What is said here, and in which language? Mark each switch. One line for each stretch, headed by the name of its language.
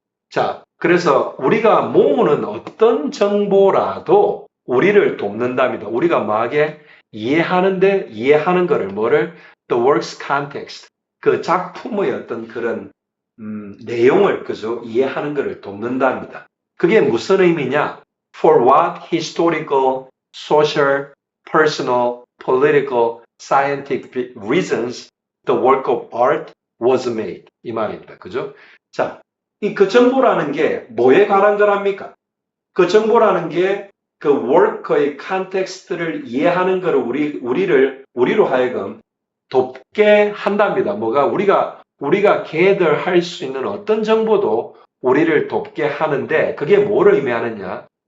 Korean: 자, 그래서 우리가 모으는 어떤 정보라도 우리를 돕는답니다. 우리가 뭐하게 이해하는 거를 뭐를
English: the work's context.
Korean: 그 작품의 어떤 그런 내용을 그죠? 이해하는 것을 돕는답니다. 그게 무슨 의미냐?
English: For what historical, social, personal, political, scientific reasons the work of art was made.
Korean: 이 말입니다. 그죠? 자, 그 정보라는 게 뭐에 관한 거랍니까? 그 정보라는 게 그 work의 컨텍스트를 이해하는 것을 우리로 하여금 돕게 한답니다. 뭐가 우리가 gather 할 수 있는 어떤 정보도 우리를 돕게 하는데 그게 뭐를 의미하느냐?